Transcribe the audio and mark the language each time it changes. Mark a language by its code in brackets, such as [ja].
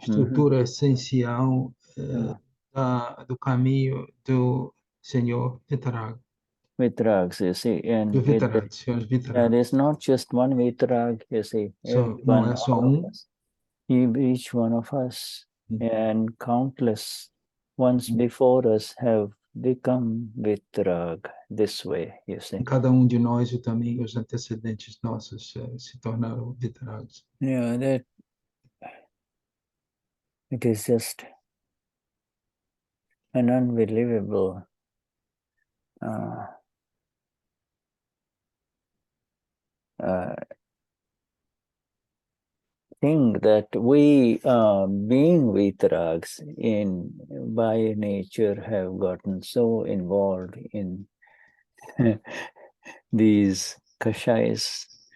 [pt] Estrutura essencial do caminho do Senhor Vitarag. [en] Vitarags, you see, and [pt] Do Vitarag, Senhor Vitarag. [en] there's not just one Vitarag, you see. [pt] Não é só [en] Each one of us and countless ones before us have become Vitarag this way, you see. [pt] Cada de nós e também os antecedentes nossos se tornaram Vitarags. [en] Yeah, that it is just an unbelievable thing that we, being Vitarags by nature, have gotten so involved in these kashayas.